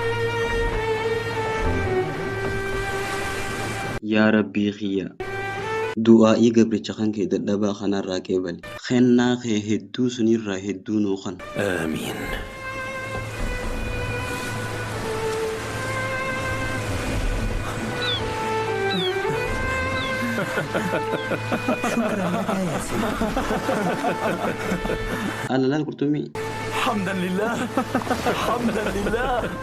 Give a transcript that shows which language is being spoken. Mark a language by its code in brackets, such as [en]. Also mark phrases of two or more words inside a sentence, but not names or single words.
[om] yaa rabbii kiyya du'aa'ii gabricha kan kee dadhabaa kanarraa qeebali kennaa kee hedduu sunirraa hedduu nuu kan [ar] آمين. شكرا لك يا سيدي. أنا لا القرطمي حمدا لله حمدا لله.